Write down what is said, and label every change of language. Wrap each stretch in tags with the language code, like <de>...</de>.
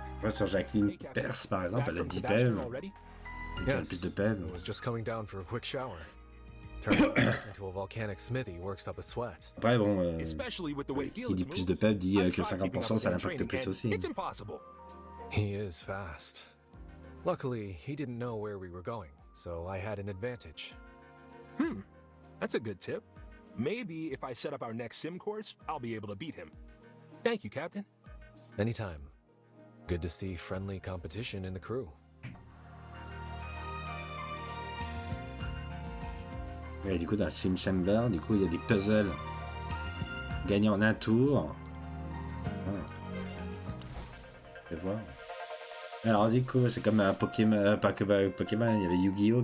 <fr>Sur Jacqueline Perse, par exemple, elle a 10 PEV. Elle a plus de PEV.</fr> <en>I was just coming down for a quick shower. Turning into a volcanic smithy works up a sweat.</en> <fr>Après, bon, qui dit plus de PEV dit que 50% ça l'impacte plus aussi.</fr> <en>He is fast. Luckily, he didn't know where we were going, so I had an advantage. That's a good tip. Maybe if I set up our next sim course, I'll be able to beat him. Thank you, Captain. Anytime. Good to see friendly competition in the crew.</en> <fr>Et du coup, dans la Sim Chamber, du coup, il y a des puzzles gagnés en un tour. Je vais voir. Alors, du coup, c'est comme un Pokémon, pas que Pokémon, il y avait Yu-Gi-Oh!</fr>